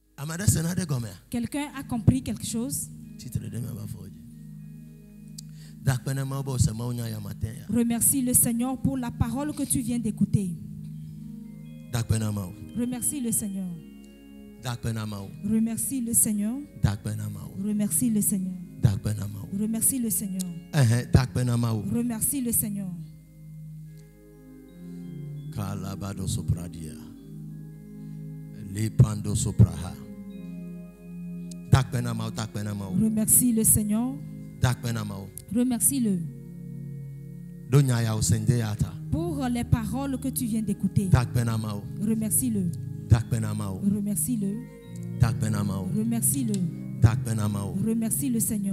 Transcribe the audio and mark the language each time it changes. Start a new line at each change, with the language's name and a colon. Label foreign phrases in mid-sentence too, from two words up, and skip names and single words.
French: Quelqu'un a compris quelque chose? Remercie le Seigneur pour la parole que tu viens d'écouter. Remercie le Seigneur. Remercie le Seigneur. Remercie le Seigneur. Remercie le Seigneur. Remercie le Seigneur. Kalabado sopradia. Lepando sopraha. Remercie le Seigneur. Remercie-le pour les paroles que tu viens d'écouter. Remercie-le. Remercie-le. Remercie-le. Remercie le Seigneur.